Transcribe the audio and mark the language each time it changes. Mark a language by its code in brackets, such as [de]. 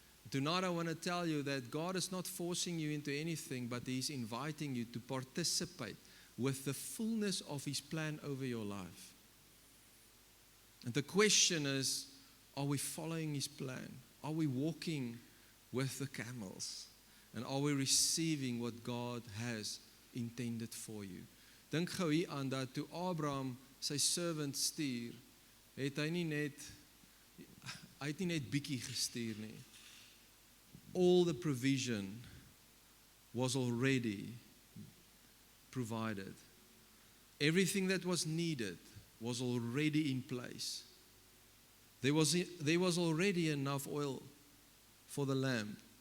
[en] Tonight I want to tell you that God is not forcing you into anything, but He's inviting you to participate with the fullness of His plan over your life. And the question is, are we following His plan? Are we walking with the camels? And are we receiving what God has intended for you? [af] Dink gou hier aan dat toe Abraham sy servant stuur, het hy nie net bietjie gestuur nie. [en] All the provision was already provided. Everything that was needed was already in place. There was already enough oil for the lamb.